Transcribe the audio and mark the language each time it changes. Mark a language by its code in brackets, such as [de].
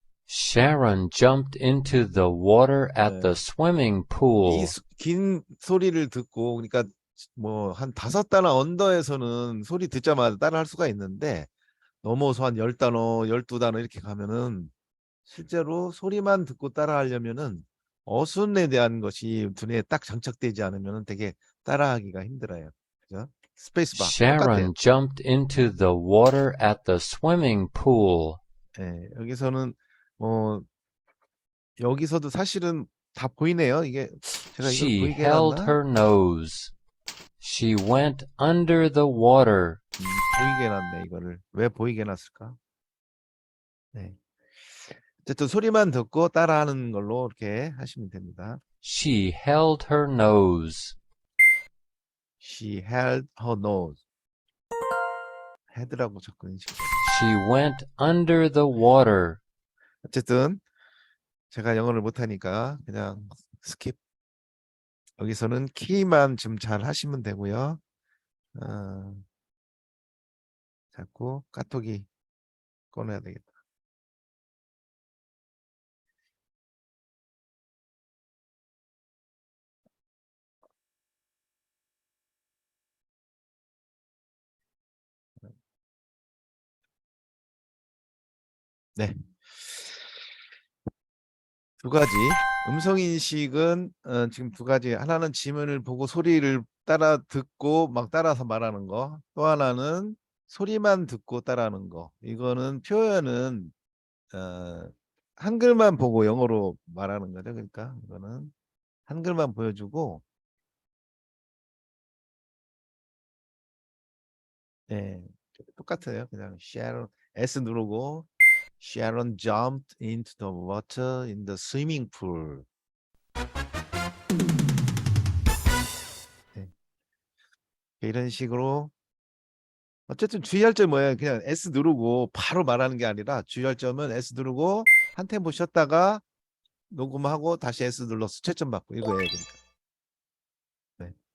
[en] Sharon jumped into the water at the swimming pool. [ko] 이 긴 소리를 듣고 그러니까 뭐 한 5단어 언더에서는 소리 듣자마자 따라할 수가 있는데 넘어서 한 10단어, 12단어 이렇게 가면은 실제로 소리만 듣고 따라하려면은 어순에 대한 것이 두뇌에 딱 장착되지 않으면 되게 따라하기가 힘들어요. 그죠? 스페이스바 똑같아요. [en] Sharon jumped into the water at the swimming pool. [ko] 예, 여기서는 여기서도 사실은 다 보이네요. 이게 제가 이걸 [en] She [ko] 보이게 [en] held [ko] 해놨나? [en] her nose. She went under the water. [ko] 보이게 해놨네 이거를. 왜 보이게 해놨을까? 네. 어쨌든 소리만 듣고 따라하는 걸로 이렇게 하시면 됩니다. [en] She held her nose. She held her nose. [ko] 헤드라고 자꾸 인식해요. [en] She went under the water. [ko] 어쨌든 제가 영어를 못하니까 그냥 스킵. 여기서는 키만 좀 잘 하시면 되고요. 자꾸 카톡이 꺼내야 되겠다. 네. 두 가지. 음성 인식은 지금 두 가지. 하나는 지문을 보고 소리를 따라 듣고 막 따라서 말하는 거. 또 하나는 소리만 듣고 따라하는 거. 이거는 표현은 한글만 보고 영어로 말하는 거죠. 그러니까 이거는 한글만 보여주고, 네, 똑같아요. 그냥 Sharon S 누르고 [en] Sharon jumped into the water in the swimming pool. [ko] 네, 이런 식으로 어쨌든 주의할 점 뭐예요? 그냥 S 누르고 바로 말하는 게 아니라 주의할 점은 S 누르고 한 템포 쉬었다가 녹음하고 다시 S 눌러서 채점 받고 이거예요. 그러니까. 네.